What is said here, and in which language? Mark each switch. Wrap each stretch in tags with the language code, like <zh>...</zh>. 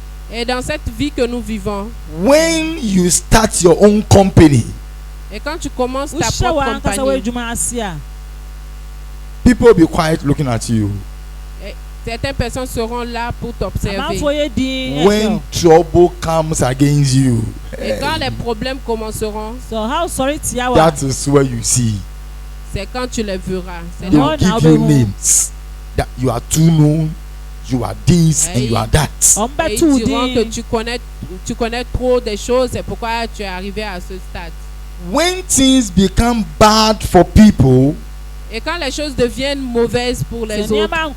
<fr>Et dans cette vie que nous vivons,</fr> <en>when you start your own company,</en> <fr>et quand tu commences ta propre compagnie,</fr> <en>people will be quiet looking at you.</en> <fr>certaines personnes seront là pour t'observer.</fr> <en>When trouble comes against you,</en> <fr>Et quand les problèmes commenceront,</fr> <en>that is where you see.</en> <fr>c'est quand tu les verras. C'est</fr> <en>They</en> <fr>là</fr> <en>will give you names that you are too known, you are this and you are that.</en> <fr>et ils diront que tu connais trop des choses, c'est pourquoi tu es arrivé à ce stade.</fr> <en>When things become bad for people,</en> <fr>Et quand les choses deviennent mauvaises pour les autres,</fr>